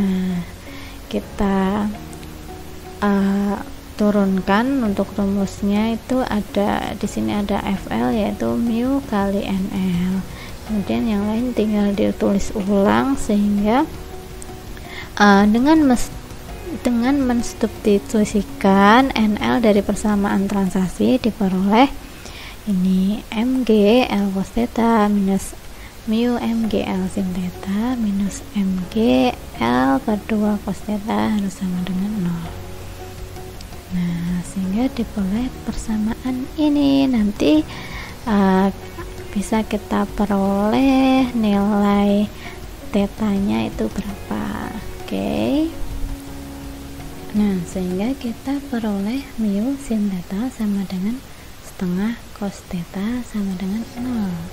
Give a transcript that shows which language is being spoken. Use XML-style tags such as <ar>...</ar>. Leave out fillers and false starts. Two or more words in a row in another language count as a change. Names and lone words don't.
<id>Nah, kita turunkan untuk rumusnya itu ada di sini ada FL yaitu mu kali NL. Kemudian yang lain tinggal ditulis ulang sehingga dengan mensubstitusikan NL dari persamaan transaksi diperoleh ini MG L cos theta minus mu MG L sin theta minus MG L per 2 cos theta harus sama dengan 0. Nah, sehingga diperoleh persamaan ini. Nanti bisa kita peroleh nilai tetanya itu berapa. Oke. Nah, sehingga kita peroleh mu sin theta sama dengan setengah cos theta sama dengan 0.</id>